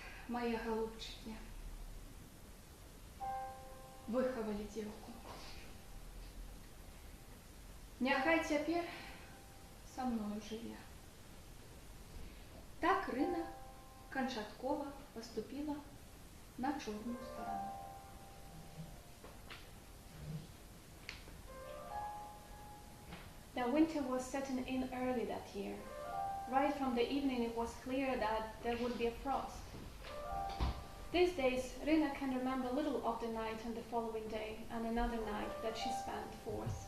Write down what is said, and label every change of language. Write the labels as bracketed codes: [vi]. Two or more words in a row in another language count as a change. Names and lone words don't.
[ru] мои голубчики, выховали девку. [be] Няхай цяпер со мною жыве. Так Рына канчаткова поступила на чорную сторону. [en] The winter was setting in early that year. Right from the evening it was clear that there would be a frost. These days, Rina can remember little of the night and the following day and another night that she spent forth.